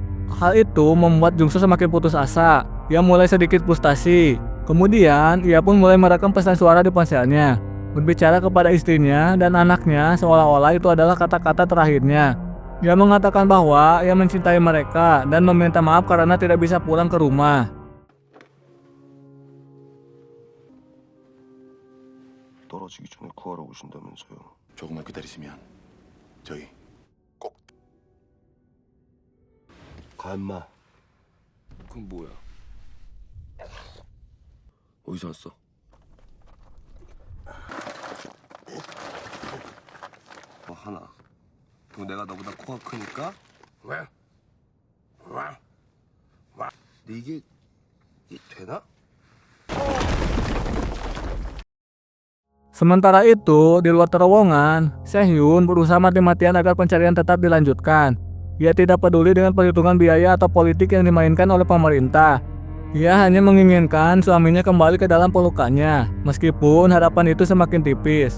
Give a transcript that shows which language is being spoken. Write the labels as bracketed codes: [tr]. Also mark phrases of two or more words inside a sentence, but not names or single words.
[id] Hal itu membuat Jungso semakin putus asa. Ia mulai sedikit frustasi. Kemudian ia pun mulai merekam pesan suara di ponselnya, berbicara kepada istrinya dan anaknya seolah-olah itu adalah kata-kata terakhirnya. Ia mengatakan bahwa ia mencintai mereka dan meminta maaf karena tidak bisa pulang ke rumah. [ko] 떨어지기 전에 구하러 오신다면서요. 조금만 기다리시면 저희 꼭 가 임마. 그건 뭐야? 어디서 왔어? 하나. 그럼 내가 너보다 코가 크니까? 왜? 근데 이게 되나? [id] Sementara itu, di luar terowongan, Sehhyun berusaha mati-matian agar pencarian tetap dilanjutkan. Ia tidak peduli dengan perhitungan biaya atau politik yang dimainkan oleh pemerintah. Ia hanya menginginkan suaminya kembali ke dalam pelukannya, meskipun harapan itu semakin tipis.